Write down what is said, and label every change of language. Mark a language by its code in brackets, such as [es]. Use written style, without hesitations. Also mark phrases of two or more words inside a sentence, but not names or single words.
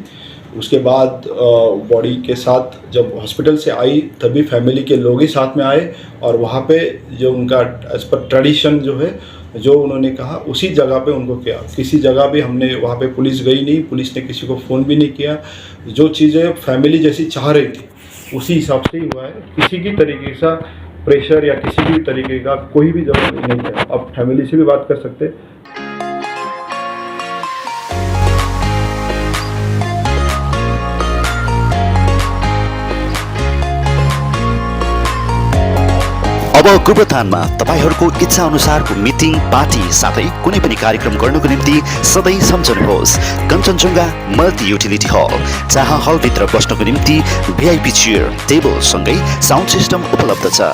[hi] उसके बाद बॉडी के साथ जब हॉस्पिटल से आई तभी फैमिली के लोग ही साथ में आए, और वहाँ पे जो उनका [en] as per tradition [hi] जो है, जो उन्होंने कहा उसी जगह पे उनको किया। किसी जगह भी हमने वहाँ पे पुलिस गई नहीं, पुलिस ने किसी को फ़ोन भी नहीं किया, जो चीज़ें फैमिली जैसी चाह रही थी उसी हिसाब से ही हुआ है। किसी की तरीके का प्रेशर या किसी भी तरीके का कोई भी जरूरत नहीं है। आप फैमिली से भी बात कर सकते। [ne] अब गोरुबथानमा तपाईहरूको इच्छा अनुसारको मिटिङ, पार्टी साथै कुनै पनि कार्यक्रम गर्नको निम्ति सधैँ सम्झनुहोस् कञ्चनजुङ्घा मल्टी युटिलिटी हल, जहाँ हलभित्र बस्नको निम्ति [en] VIP chair, table [ne] सँगै [en] sound system [ne] उपलब्ध छ।